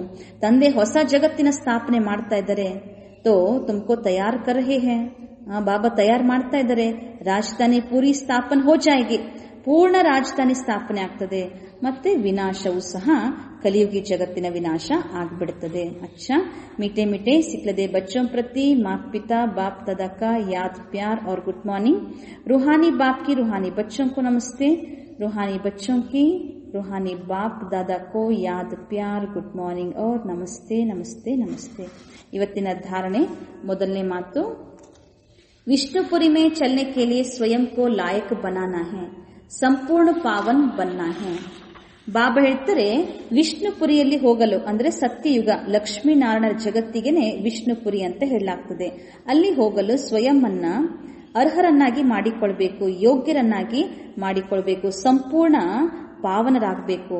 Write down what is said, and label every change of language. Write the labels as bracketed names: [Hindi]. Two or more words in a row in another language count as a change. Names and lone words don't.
[Kannada] ತಂದೆ ಹೊಸ ಜಗತ್ತಿನ ಸ್ಥಾಪನೆ ಮಾಡ್ತಾ ಇದ್ದಾರೆ. [Hindi] तो तुमको तैयार कर रहे हैं. [Kannada] ಬಾಬಾ ತಯಾರು ಮಾಡ್ತಾ ಇದ್ದಾರೆ. [Hindi] राजधानी पूरी स्थापना हो जाएगी. [Kannada] ಪೂರ್ಣ ರಾಜಧಾನಿ ಸ್ಥಾಪನೆ ಆಗ್ತದೆ. ಮತ್ತೆ ವಿನಾಶವೂ ಸಹ ಕಲಿಯುಗಿ ಜಗತ್ತಿನ ವಿನಾಶ ಆಗ್ಬಿಡುತ್ತದೆ. [Hindi] अच्छा मीठे मीठे सिखलदे बच्चों प्रति माता पिता बाप दादा का याद प्यार और [English] good morning. [Hindi] रूहानी बाप की रूहानी बच्चों को नमस्ते. रूहानी बच्चों की रूहानी बाप दादा को याद प्यार [English] good morning [Hindi] और नमस्ते नमस्ते नमस्ते. [Kannada] ಇವತ್ತಿನ ಧಾರಣೆ ಮೊದಲನೇ ಮಾತು, [Hindi] विष्णुपुरी में चलने के लिए स्वयं को लायक बनाना है, संपूर्ण पावन बनना है. [Kannada] ಬಾಬಾ ಹೇಳ್ತಾರೆ, ವಿಷ್ಣುಪುರಿಯಲ್ಲಿ ಹೋಗಲು ಅಂದ್ರೆ ಸತ್ಯಯುಗ ಲಕ್ಷ್ಮೀನಾರಾಯಣರ ಜಗತ್ತಿಗೆನೆ ವಿಷ್ಣುಪುರಿ ಅಂತ ಹೇಳಲಾಗ್ತದೆ. ಅಲ್ಲಿ ಹೋಗಲು ಸ್ವಯಂವನ್ನ ಅರ್ಹರನ್ನಾಗಿ ಮಾಡಿಕೊಳ್ಬೇಕು, ಯೋಗ್ಯರನ್ನಾಗಿ ಮಾಡಿಕೊಳ್ಬೇಕು, ಸಂಪೂರ್ಣ ಪಾವನರಾಗಬೇಕು.